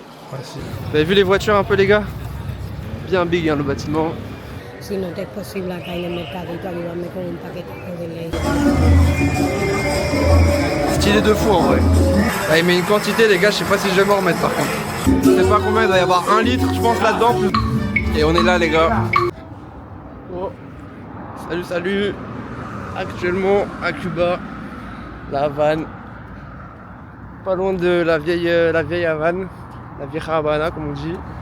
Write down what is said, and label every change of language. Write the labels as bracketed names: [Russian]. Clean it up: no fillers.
[French] Vous avez vu les voitures un peu, les gars? Bien big, hein, le bâtiment. [Spanish] Si no te es posible acá en el mercadito ayudarme con un paquetico de leche. [French] Stylé de fou en vrai. Là, il met une quantité, les gars, je sais pas si je vais m'en remettre par contre. Je sais pas combien, il doit y avoir 1 litre, je pense, là-dedans. Et on est là, les gars. Oh. Salut, salut. Actuellement à Cuba, la Havane. Pas loin de la vieille Havane, la vieja Habana, comme on dit.